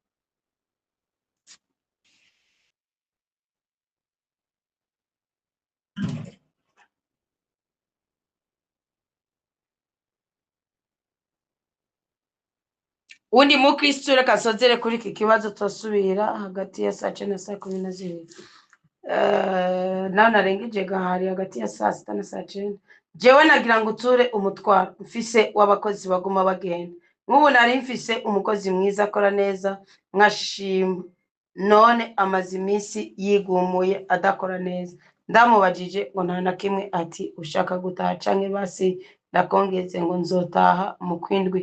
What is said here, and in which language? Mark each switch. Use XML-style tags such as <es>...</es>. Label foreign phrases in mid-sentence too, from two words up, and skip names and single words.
<rn>Undi mukristo reka sozere kuri iki kibazo tosubira hagati ya saa 9 na saa 12. Naho narengeje gahari hagati ya saa 6 na saa 9. Jewe nagira ngo uture umutwaro mfise w'abakozi baguma bagenda. Nk'ubu nari mfise umukozi mwiza akora neza nkashima, none amaze iminsi yigumuye adakora neza. Ndamubajije ngo nta na kimwe ati ushaka gutaha canke basi ndakongeze ngo nzotaha mu kwindwi.</rn>